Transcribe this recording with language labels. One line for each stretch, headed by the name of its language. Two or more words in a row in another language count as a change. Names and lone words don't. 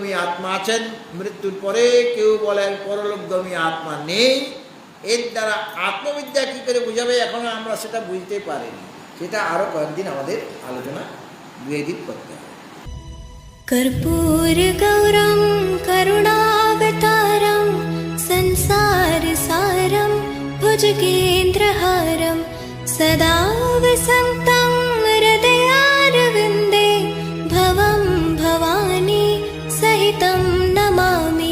Bangla: আত্মা আছেন, মৃত্যুর পরে কেউ বলেন পরলোকগামী আত্মা নেই। এর দ্বারা আত্মবিদ্যা কী করে বোঝাবে এখনও আমরা সেটা বুঝতে পারিনি। সেটা আরও কয়েকদিন আমাদের আলোচনা 2 দিন করতে হবে।
Sanskrit: कर्पूरगौरं करुणावतारं संसारसारं भुजगेन्द्रहारं सदा वसन्तं हृदयारविन्दे भवं भवानी सहितं नमामि।